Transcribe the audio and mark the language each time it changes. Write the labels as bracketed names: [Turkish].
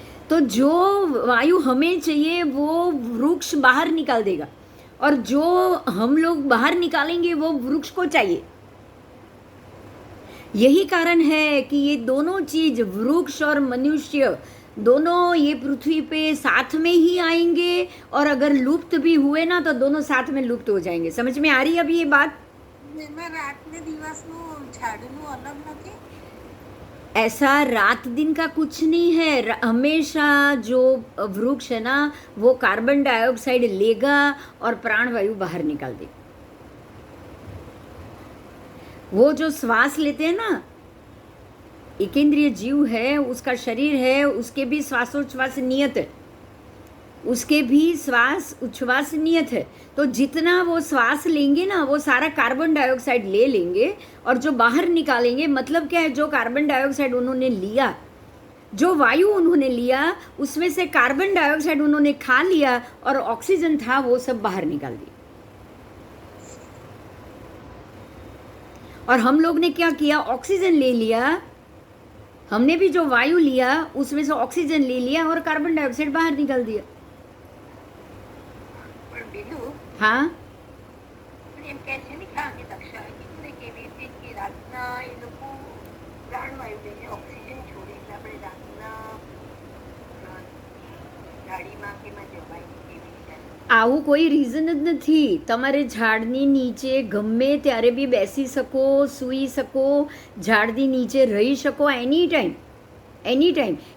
[Hindi] तो जो वायु हमें चाहिए वो वृक्ष बाहर निकाल देगा, और जो हम लोग बाहर निकालेंगे वो वृक्ष को चाहिए। यही कारण है कि ये दोनों चीज, वृक्ष और मनुष्य, दोनों ये पृथ्वी पे साथ में ही आएंगे, और अगर लुप्त भी हुए ना तो दोनों साथ में लुप्त हो जाएंगे। समझ में आ रही है अभी ये बात? [Gujarati] रात ने दिवसનું ઝાડનું અલગ નથી? [Hindi] ऐसा रात दिन का कुछ नहीं है। हमेशा जो वृक्ष है ना, वो कार्बन डाइऑक्साइड लेगा और प्राणवायु बाहर निकाल देगा। वो जो श्वास लेते हैं ना, एकेंद्रीय जीव है, उसका शरीर है, उसके भी श्वासोच्छ्वास नियत है, उसके भी श्वास उच्छ्वास नियत है। तो जितना वो श्वास लेंगे ना, वो सारा कार्बन डाइऑक्साइड ले लेंगे, और जो बाहर निकालेंगे, मतलब क्या है, जो कार्बन डाइऑक्साइड उन्होंने लिया, जो वायु उन्होंने लिया, उसमें से कार्बन डाइऑक्साइड उन्होंने खा लिया और ऑक्सीजन था वो सब बाहर निकाल दिया। और हम लोग ने क्या किया, ऑक्सीजन ले लिया, हमने भी जो वायु लिया उसमें से ऑक्सीजन ले लिया और कार्बन डाइऑक्साइड बाहर निकाल दिया। हाँ, [Gujarati] એમ કહે છે ને કે આની દક્ષા એટલે કેવી રીતે કે રાતના એ લોકો પ્રાણવાયુ લઈને ઓક્સિજન છોડે, એટલે આપણે રાતના ગાડીમાં કે એમાં જવાય કેવી રીતે? આવું કોઈ રીઝન જ નથી। તમારે ઝાડની નીચે ગમે ત્યારે બી બેસી શકો, સૂઈ શકો, ઝાડની નીચે રહી શકો [English] Any time, any time.